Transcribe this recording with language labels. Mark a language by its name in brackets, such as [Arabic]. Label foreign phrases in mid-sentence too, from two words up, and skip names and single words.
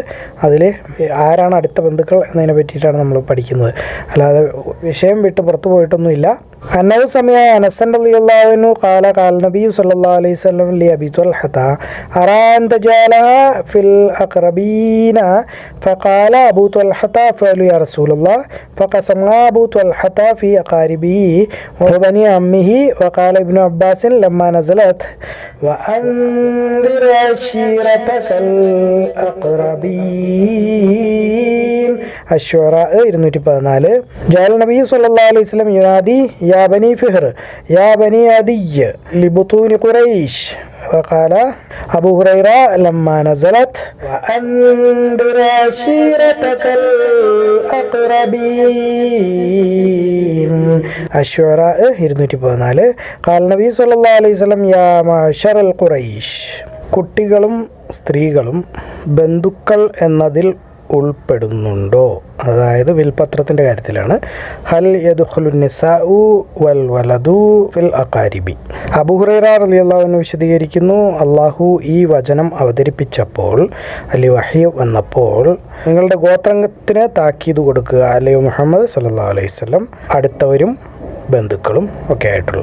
[Malayalam] അതിൽ ആരാണ് അടുത്ത ബന്ധുക്കൾ എന്നതിനെ പറ്റിയിട്ടാണ് നമ്മൾ പഠിക്കുന്നത്, അല്ലാതെ വിഷയം വിട്ട് പുറത്തു പോയിട്ടൊന്നുമില്ല. [Arabic] أنه سمع أنس رضي الله عنه قال قال النبي صلى الله عليه وسلم لأبي طلحة أرى أن تجعلها في الأقربين فقال أبو طلحة أفعل يا رسول الله فقسم أبو طلحة في أقارب وبني عمه. وقال ابن عباس لما نزلت وأنذر عشيرتك الأقربين الشعراء 214. جعل النبي صلى الله عليه وسلم ينادي يا بني فهر يا بني عدي لبطون قريش. وقال أبو هريرة لما نزلت وأنذر عشيرتك الأقربين الشعراء 214. قال النبي صلى الله عليه وسلم يا معشر القريش. [Malayalam] കുട്ടികളും സ്ത്രീകളും ബന്ധുക്കൾ എന്നതിൽ ഉൾപ്പെടുന്നുണ്ടോ? അതായത് വിൽപത്രത്തിൻ്റെ കാര്യത്തിലാണ്. [Arabic] هل يدخل النساء والولد في الأقارب. [Malayalam] അബൂ ഹുറൈറ [Arabic] رضي الله عنه [Malayalam] വിശദീകരിക്കുന്നു, അള്ളാഹു ഈ വചനം അവതരിപ്പിച്ചപ്പോൾ അല്ലെങ്കിൽ വഹി വന്നപ്പോൾ നിങ്ങളുടെ ഗോത്രത്തിന് താക്കീത് കൊടുക്കുക, അല്ലയോ മുഹമ്മദ് [Arabic] صلى الله عليه وسلم, [Malayalam] അടുത്തവരും ബന്ധുക്കളും ഒക്കെ ആയിട്ടുള്ള.